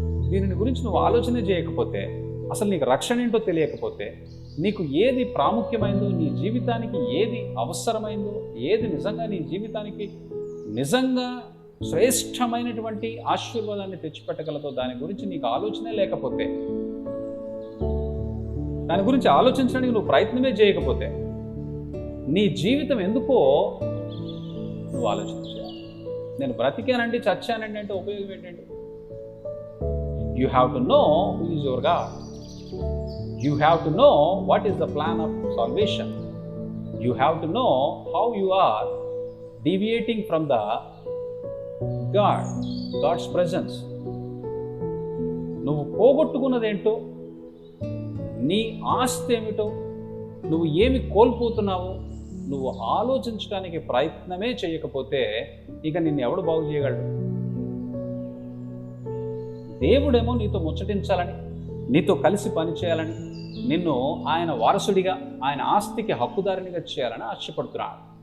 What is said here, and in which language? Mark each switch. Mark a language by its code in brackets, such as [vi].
[te] దీనిని గురించి నువ్వు ఆలోచన చేయకపోతే, అసలు నీకు రక్షణ ఏంటో తెలియకపోతే, నీకు ఏది ప్రాముఖ్యమైందో, నీ జీవితానికి ఏది అవసరమైందో, ఏది నిజంగా నీ జీవితానికి నిజంగా శ్రేష్టమైనటువంటి ఆశీర్వాదాన్ని తెచ్చిపెట్టగలదో దాని గురించి నీకు ఆలోచనే లేకపోతే, దాని గురించి ఆలోచించడానికి నువ్వు ప్రయత్నమే చేయకపోతే, నీ జీవితం ఎందుకో నువ్వు ఆలోచించాలి. నేను బ్రతికానండి, చచ్చానండి అంటే ఉపయోగం ఏంటండి? [en] You have to know who is your God. You have to know what is the plan of salvation. You have to know how you are deviating from the God's presence. [te] నువ్వు పోగొట్టుకున్నదేంటో, నీ ఆస్తి ఏమిటో, నువ్వు ఏమి కోల్పోతున్నావో నువ్వు ఆలోచించడానికి ప్రయత్నమే చేయకపోతే ఇక నిన్ను ఎవడు బాగు చేయగలడు? దేవుడేమో నీతో ముచ్చటించాలని, నీతో కలిసి పనిచేయాలని, నిన్ను ఆయన వారసుడిగా, ఆయన ఆస్తికి హక్కుదారునిగా చేయాలని ఆశపడుతున్నాడు.